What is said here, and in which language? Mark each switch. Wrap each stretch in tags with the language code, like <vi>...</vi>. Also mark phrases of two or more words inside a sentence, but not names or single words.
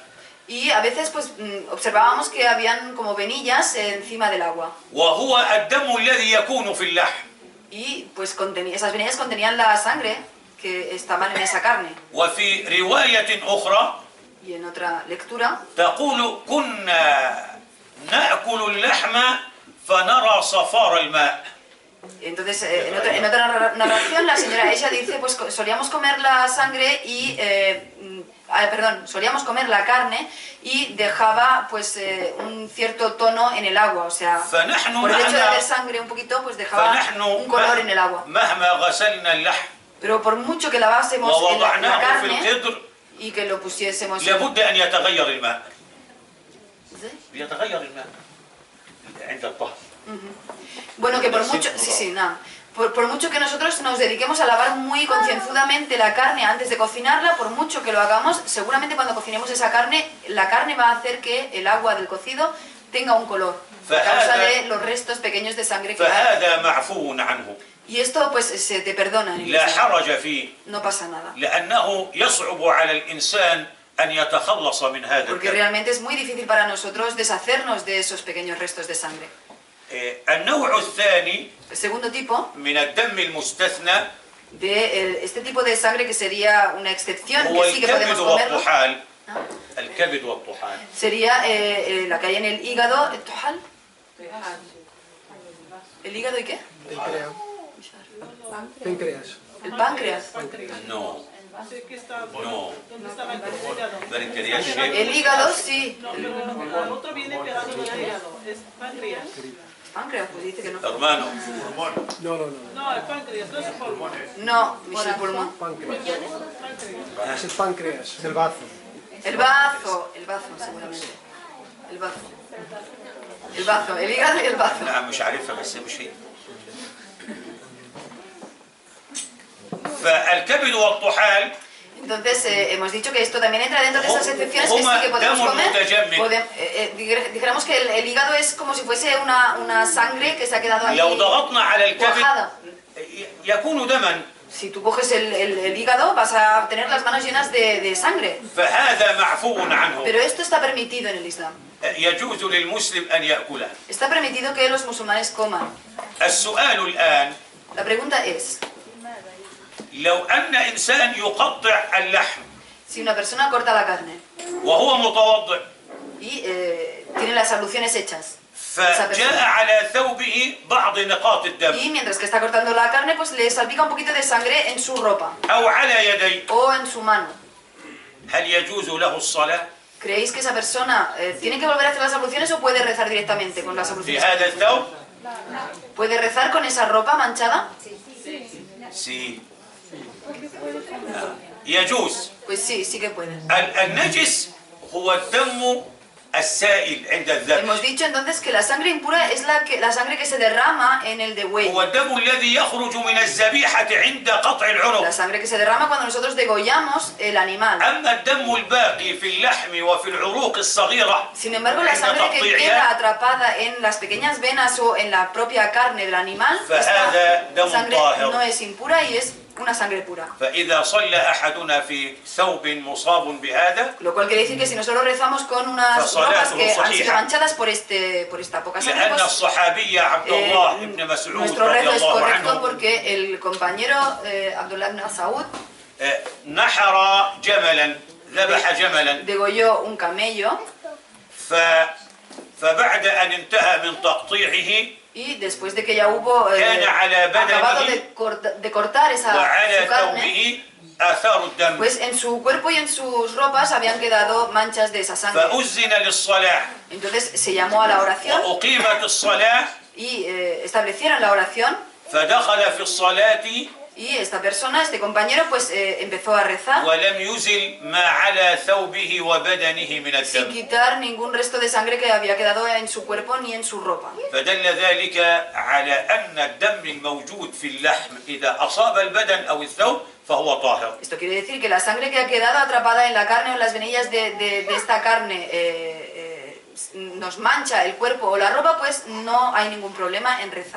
<es>y a veces pues observábamos que habían como venillas encima del agua.</es> <ar>وهو الدم الذي يكون في اللحم</ar> <es>Y pues esas venillas contenían la sangre que estaban en esa carne.</es> <ar>وفي رواية أخرى</ar> <es>Y en otra lectura</es> <ar>تقول كنا نأكل اللحم فنرى صفار الماء.</ar> <es>entonces, en otra narración, la señora Aisha dice, pues solíamos comer la sangre y, solíamos comer la carne y dejaba pues un cierto tono en el agua, o sea,</es> <ar>فنحن</ar> <es>por el hecho de</es> <ar>مهما</ar> <es>haber sangre un poquito, pues dejaba</es> <ar>فنحن</ar> <es>un color en el agua.</es> <ar>مهما غسلنا اللحم</ar> <es>Pero por mucho que lavásemos en la</es> <ar>ووضعناه في</ar> <es>carne</es> <ar>القدر</ar> <es>y que lo pusiésemos</es> <ar>لابد أن يتغير الماء. يتغير الماء عند الطهي.</ar> <es>Bueno, que por mucho, por mucho que nosotros nos dediquemos a lavar muy concienzudamente la carne antes de cocinarla, por mucho que lo hagamos, seguramente cuando cocinemos esa carne, la carne va a hacer que el agua del cocido tenga un color, a causa de los restos pequeños de sangre que hay.</es> <ar>فهذا معفو عنه.</ar> <es>Y esto pues se te perdona en el</es> <ar>لا</ar> <es>Islam.</es> <ar>حرج فيه</ar> <es>No pasa nada.</es> <ar>لأنه يصعب على الإنسان أن يتخلص من هذا</ar> <es>Porque</es> <ar>الدم.</ar> <es>realmente es muy difícil para nosotros deshacernos de esos pequeños restos de sangre.</es> <ar>النوع الثاني</ar> <es>El segundo tipo</es> <ar>من الدم المستثنى</ar> <es>de este tipo de sangre que sería una excepción,</es> <ar>هو</ar> <es>que sí que podemos</es> <ar>الكبد</ar> <es>comerlo,</es> <ar>والطحال. الكبد والطحال.</ar> <es>sería la que hay en el hígado, el tojal. ¿El hígado y qué? Páncreas. El páncreas. No. No. ¿Dónde estaba el hígado?</es> <ar>البنكرياس شيء.</ar> <es>El hígado sí. No, pero el otro viene pegado en el hígado, es páncreas. Páncreas, pues dice que no. Hermano. No. No, el páncreas, no es el pulmón. No, es el pulmón. Páncreas. Es el páncreas. Es el bazo. El bazo seguramente. El bazo, el hígado y el bazo.</es> <ar>نعم مش عارفها بس مش هي. فالكبد والطحال</ar> <es>Entonces, hemos dicho que esto también entra dentro de esas excepciones que sí que podemos comer. Dijéramos que el hígado es como si fuese una sangre que se ha quedado ahí</es> <ar>لو ضغطنا على الكبد</ar> <es>cuajada.</es> <ar>يكون دما.</ar> <es>Si tú coges el hígado, vas a tener las manos llenas de sangre.</es> <ar>فهذا معفو عنه.</ar> <es>Pero esto está permitido en el Islam.</es> <ar>يجوز للمسلم أن يأكله.</ar> <es>Está permitido que los musulmanes coman.</es> <ar>السؤال الآن</ar> <es>La pregunta es,</es> <ar>لو أن إنسان يقطع اللحم</ar> <es>si una persona corta la carne</es> <ar>وهو متوضئ</ar> <es>y tiene las abluciones hechas,</es> <ar>فجاء على ثوبه بعض نقاط الدم</ar> <es>y mientras que está cortando la carne, pues le salpica un poquito de sangre en su ropa</es> <ar>أو على يديه</ar> <es>o en su mano.</es> <ar>هل يجوز له الصلاة</ar> <es>¿Creéis que esa persona tiene que volver a hacer las abluciones o puede rezar directamente con las</es> <ar>في</ar> <es>abluciones?</es> <ar>هذا الثوب؟</ar> <es>¿Puede rezar con esa ropa manchada?</es> <ar>سي يجوز.</ar> <es>Pues sí, sí que puede.</es> <ar>النجس هو الدم السائل عند الذبح.</ar> <es>Hemos dicho entonces que la sangre impura es la sangre que se derrama en el degüello.</es> <ar>هو الدم الذي يخرج من الذبيحة عند قطع العنق.</ar> <es>La sangre que se derrama cuando nosotros degollamos el animal.</es> <ar>أما الدم الباقي في اللحم وفي العروق الصغيرة</ar> <es>Sin embargo, la</es> <ar>عند</ar> <es>sangre que queda</es> <ar>تقطيعها</ar> <es>atrapada en las pequeñas venas o en la propia carne del animal,</es> <ar>فهذا</ar> <es>esta</es> <ar>دم</ar> <es>sangre</es> <ar>طاهر.</ar> <es>no es impura y es una sangre pura.</es> <ar>فإذا صلى أحدنا في ثوب مصاب بهذا</ar> <es>Lo cual quiere decir que si nosotros rezamos con unas</es> <ar>فصلاته</ar> <es>ropas que han sido</es> <ar>صحيحة.</ar> <es>manchadas por esta poca sangre,</es> <ar>لأن</ar> <es>pues,</es> <ar>الصحابي عبد الله بن مسعود</ar> <es>nuestro</es> <ar>رضي</ar> <es>rezo es</es> <ar>الله</ar> <es>correcto</es> <ar>عنه</ar> <es>porque el compañero Abdullah ibn Saud</es> <ar>نحر جملا ذبح جملا</ar> <es>degolló un camello</es> <ar>فبعد أن انتهى من تقطيعه</ar> <es>Y después de que ya hubo</es> <ar>كان على</ar> <es>acabado</es> <ar>بدنه</ar> <es>de cortar su</es> <ar>وعلى</ar> <es>carne,</es> <ar>ثوبه آثار الدم</ar> <es>pues en su cuerpo y en sus ropas habían quedado manchas de esa sangre.</es> <ar>فأذن للصلاة</ar> <es>Entonces se llamó a la oración</es> <ar>وأقيمت الصلاة</ar> <es>y establecieron la oración,</es> <ar>فدخل في الصلاة</ar> <es>y esta persona, este compañero, pues empezó a rezar</es> <ar>ولم يزل ما على ثوبه وبدنه من</ar> <es>sin</es> <ar>الدم</ar> <es>quitar ningún resto de sangre que había quedado en su cuerpo ni en su ropa.</es> <ar>فدل ذلك على أن الدم الموجود في اللحم إذا أصاب البدن أو الثوب فهو طاهر.</ar> <es>Esto quiere decir que la sangre que ha quedado atrapada en la carne o en las venillas de esta carne nos mancha el cuerpo o la ropa, pues no hay ningún problema en rezar.</es>